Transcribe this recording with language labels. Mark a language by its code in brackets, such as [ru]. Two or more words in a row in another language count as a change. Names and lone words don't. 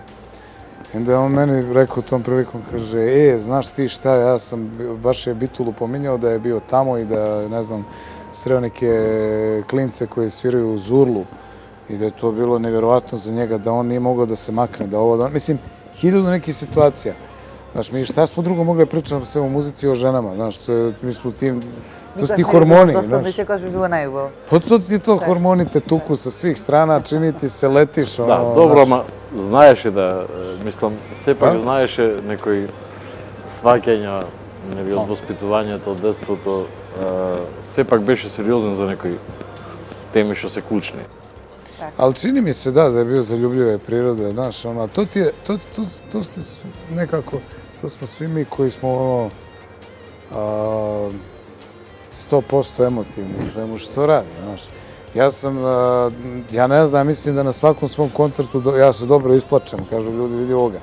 [sr] I onda je on meni rekao tom prilikom, kaže, znaš ti šta, ja sam, baš je Bitulu pominjao da je bio tamo i da, ne znam, sreo neke klince koji sviraju u Zurlu i da je to bilo nevjerovatno za njega, da on nije mogao da se makne, da ovo, da... Mislim, 1000 nekih situacija. Znaš, mi šta smo drugo mogli pričati sve o muzici i o ženama, znaš, mi smo tim, to su ti hormoni, znaš. To sam mislio kao što bi bilo najbolje. Pa to ti to, hormoni te tuku sa svih strana, čini ti se, letiš, Da, dobro, [mk] ама знаеше да, мислам, сепак знаеше некои сваќања, нели, од воспитувањето, од детството, сепак беше сериозен за некои теми што се клучни. [sr] Ali čini mi se da je bio zaljubljive prirode, znaš, to ti je, to ste nekako, to smo svi mi koji smo 100% emotivni u svemu što radi, znaš. Ja ne znam, mislim da na svakom svom koncertu ja se dobro isplačem, kažu ljudi, vidi ovoga.